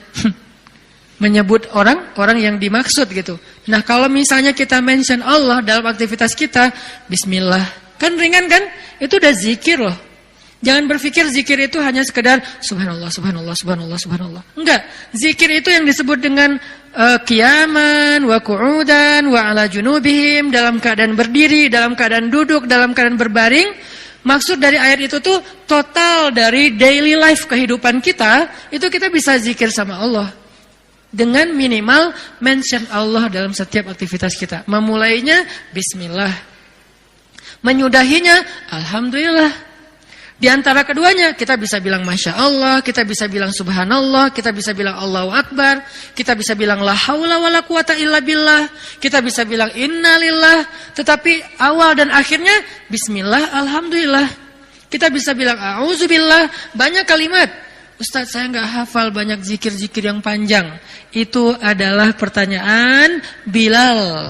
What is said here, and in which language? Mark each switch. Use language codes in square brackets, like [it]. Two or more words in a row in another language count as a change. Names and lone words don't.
[id] Menyebut orang yang dimaksud gitu. Nah, kalau misalnya kita mention Allah dalam aktivitas kita, bismillah. Kan ringan kan? Itu udah zikir loh. Jangan berpikir zikir itu hanya sekedar [ar] سبحان الله، سبحان الله، سبحان الله، سبحان الله. [id] Enggak. Zikir itu yang disebut dengan [ar] قياما وقعودا وعلى جنوبهم, [id] dalam keadaan berdiri, dalam keadaan duduk, dalam keadaan berbaring. Maksud dari ayat itu tuh total dari [en] daily life [id] kehidupan kita, itu kita bisa zikir sama Allah. Dengan minimal mention Allah dalam setiap aktivitas kita. Memulainya bismillah. Menyudahinya alhamdulillah. Di antara keduanya kita bisa bilang [ar] ما شاء الله, [id] kita bisa bilang Subhanallah, kita bisa bilang [ar] الله أكبر, [id] kita bisa bilang [ar] لا حول ولا قوة إلا بالله, [id] kita bisa bilang Innalillah. Tetapi awal dan akhirnya [ar] بسم الله، الحمد لله. [id] Kita bisa bilang A'udzubillah. Banyak kalimat. Ustaz, saya nggak hafal banyak zikir-zikir yang panjang. Itu adalah pertanyaan Bilal.